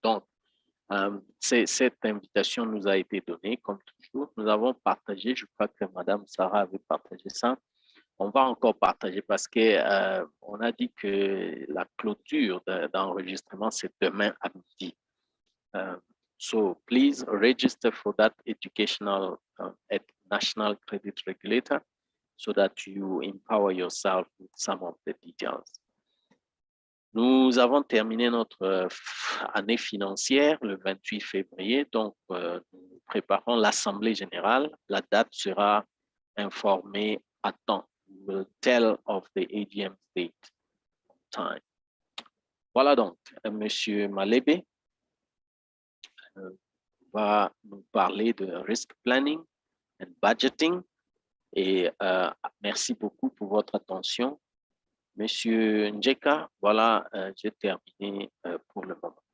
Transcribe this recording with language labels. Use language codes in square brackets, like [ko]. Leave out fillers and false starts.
[fr] Donc, cette invitation nous a été donnée, comme toujours. Nous avons partagé, je crois que Mme Sarah avait partagé ça. On va encore partager parce que on a dit que la clôture d'enregistrement, c'est demain à midi. [en] So please register for that educational at National Credit Regulator so that you empower yourself with some of the details. [fr] Nous avons terminé notre année financière le 28 février, donc nous préparons l'Assemblée générale. La date sera informée à temps. [en] We will tell of the AGM date time. [fr] Voilà donc, Monsieur Malebe va nous parler de [en] risk planning and budgeting [fr] et merci beaucoup pour votre attention. Monsieur Njeka, voilà, j'ai terminé pour le moment.